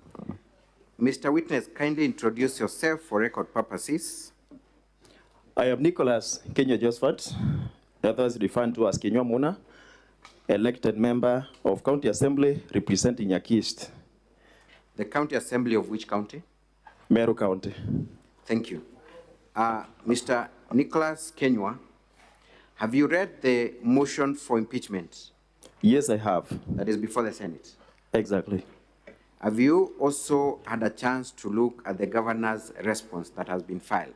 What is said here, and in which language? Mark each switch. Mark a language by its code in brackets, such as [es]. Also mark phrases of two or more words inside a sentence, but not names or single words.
[en] Mr. Witness, kindly introduce yourself for record purposes. I am Nicholas Kenya Josephat, others referred to as Kenya Muna, elected member of County Assembly representing Yaki East. The County Assembly of which county? Meru County. Thank you. Mr. Nicholas Kenywa, have you read the motion for impeachment Yes, I have. that is before the Senate? Exactly. Have you also had a chance to look at the governor's response that has been filed?